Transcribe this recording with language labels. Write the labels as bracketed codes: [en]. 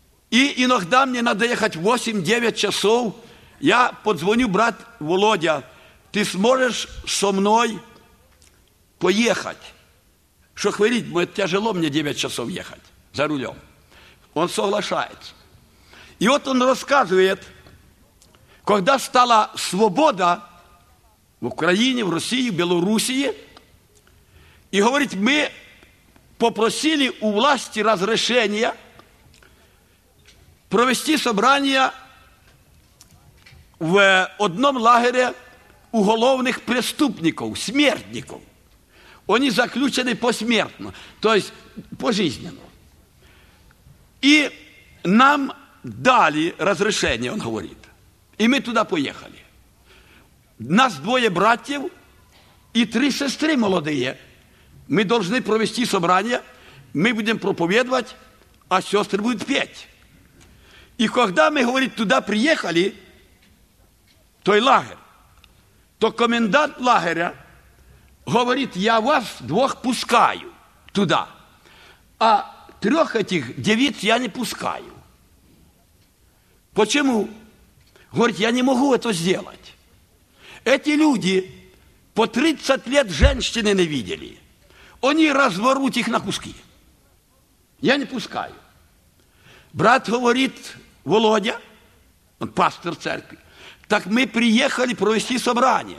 [ru] И иногда мне надо ехать 8-9 часов. Я подзвоню, брат Володя, ты сможешь со мной поехать? Что хворить? Мне тяжело мне 9 часов ехать за рулем. Он соглашается. И вот он рассказывает, когда стала свобода [uk] в Україні, в Росії, в Білорусі, і говорить, ми попросили у власті розрішення провести собрання в одному лагері уголовних преступників, смертників. Вони заключені посмертно, тобто пожизненно. І нам дали розрішення, він говорить. І ми туди поїхали. Нас двоє братів і три сестри молодиє. Ми повинні провести собрання, ми будемо проповідувати, а сестри будуть п'яти. І коли ми, говорить, туди приїхали, той лагер, то комендант лагеря говорить, я вас двох пускаю туди, а трьох цих дівчат я не пускаю. [ru] Почему? [uk] Говорить, я не можу це зробити. [ru] Эти люди по 30 лет женщины не видели. Они разворут их на куски. Я не пускаю. Брат говорит, Володя, он пастор церкви, так мы приехали провести собрание.